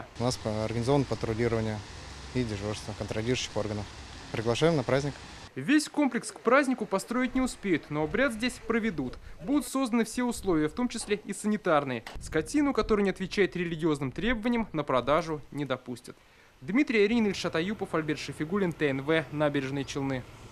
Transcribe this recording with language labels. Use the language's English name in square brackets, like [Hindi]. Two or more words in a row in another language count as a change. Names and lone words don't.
[Russian] У нас организовано патрулирование и дежурство контролирующих органов. Приглашаем на праздник. Весь комплекс к празднику построить не успеют, но обряд здесь проведут. Будут созданы все условия, в том числе и санитарные. Скотину, которая не отвечает религиозным требованиям, на продажу не допустят. Дмитрий Аринин, Ильшат Аюпов, Альберт Шефигулин, ТНВ, Набережные Челны.